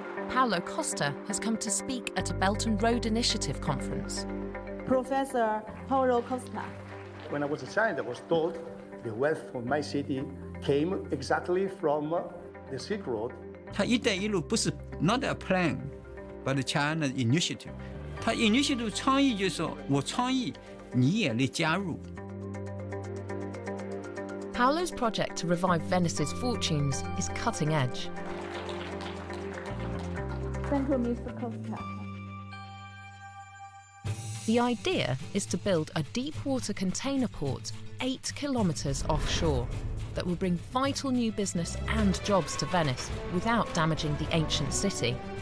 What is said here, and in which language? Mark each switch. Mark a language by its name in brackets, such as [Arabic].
[English] Paulo Costa has come to speak at a Belt and Road Initiative conference. Professor Paulo Costa. When I was a child, I was told the wealth of my city came exactly from the Silk Road. [Chinese] 它一带一路不是 [English] not a plan, but China initiative. [Chinese] 它 initiative 倡议就是说我倡议，你也来加入。 [English] Paulo's project to revive Venice's fortunes is cutting edge. Thank you, Mr. Costa. The idea is to build a deep-water container port 8 kilometres offshore that will bring vital new business and jobs to Venice without damaging the ancient city.